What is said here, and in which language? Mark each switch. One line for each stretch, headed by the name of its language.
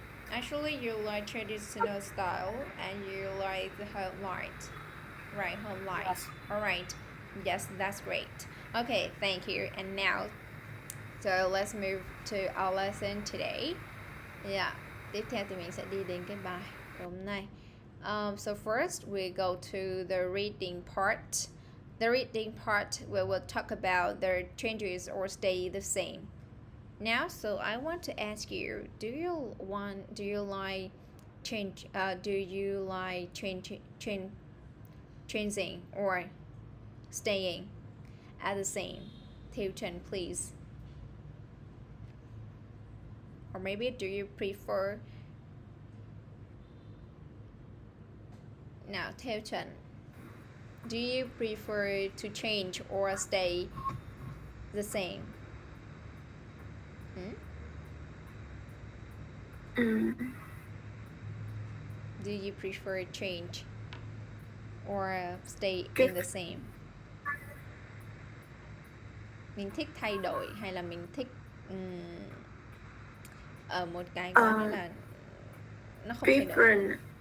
English: Actually, you like traditional style and you like the home light, right? Home light. Yes. All right. Yes, that's great. Okay, thank you. And now, so let's move to our lesson today. Yeah.
Vietnamese: Tiếp theo thì mình sẽ đi đến cái bài hôm nay.
English: So first we go to the reading part. The reading part we will talk about the changes or stay the same. Now, so I want to ask you: do you like changing or staying at the same? Theo Trần, please. Or maybe do you prefer? Now, Theo Trần, do you prefer to change or stay the same? Do you prefer change or stay in the same?
Vietnamese: Mình thích thay đổi hay là mình thích ở một cái có nghĩa là nó không thay đổi.